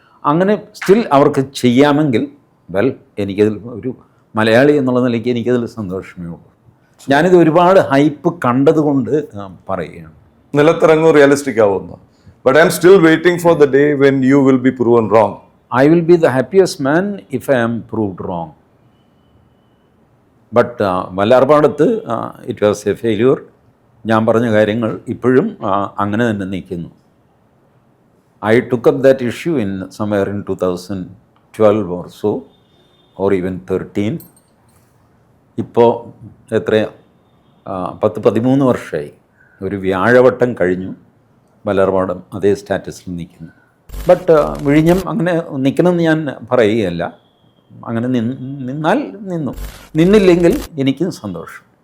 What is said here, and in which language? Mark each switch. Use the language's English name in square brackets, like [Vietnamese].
[Malayalam] അങ്ങനെ സ്റ്റിൽ അവർക്ക് ചെയ്യാമെങ്കിൽ വെൽ, എനിക്കതിൽ ഒരു മലയാളി എന്നുള്ള നിലയ്ക്ക് എനിക്കതിൽ സന്തോഷമേ ഉള്ളൂ. ഞാനിത് ഒരുപാട് ഹൈപ്പ് കണ്ടതുകൊണ്ട് പറയുകയാണ്. നിലത്തിറങ്ങും റിയലിസ്റ്റിക് ആവുന്നു. [English] But I'm still waiting for the day when you will be proven wrong. I will be the happiest man if I am proved wrong. [Malayalam] But വല്ലാർപാടത്ത് [English] It was a failure. [Malayalam] ഞാൻ പറഞ്ഞ കാര്യങ്ങൾ ഇപ്പോഴും അങ്ങനെ തന്നെ നിൽക്കുന്നു. [English] I took up that issue in somewhere in 2012 or so, or even 13. [Malayalam] ഇപ്പോൾ എത്രയാ 10-13 വർഷമായി. ഒരു വ്യാഴവട്ടം കഴിഞ്ഞു, വല്ലാർപാടം അതേ സ്റ്റാറ്റസിൽ നിൽക്കുന്നു. ബട്ട് വിഴിഞ്ഞം അങ്ങനെ നിൽക്കണമെന്ന് ഞാൻ പറയുകയല്ല. അങ്ങനെ നിന്നാൽ നിന്നു, നിന്നില്ലെങ്കിൽ എനിക്കും സന്തോഷം.